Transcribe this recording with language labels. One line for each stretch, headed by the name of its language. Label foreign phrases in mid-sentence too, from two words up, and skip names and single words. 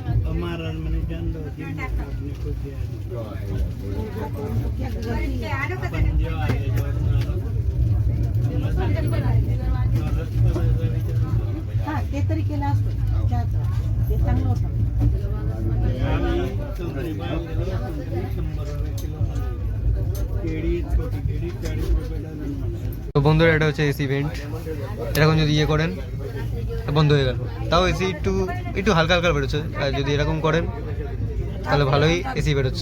Marathi: ते तरी केलं असतं चहाचं. ते चांगलं होतं.
Bangla: তো বন্ধুরা এটা হচ্ছে
English: AC event.
Bangla: এরকম যদি ইয়ে করেন বন্ধ হয়ে গেল, তাও এসি একটু একটু হালকা হালকা বেরোচ্ছে। আর যদি এরকম করেন তাহলে ভালোই এসি বেরোচ্ছে।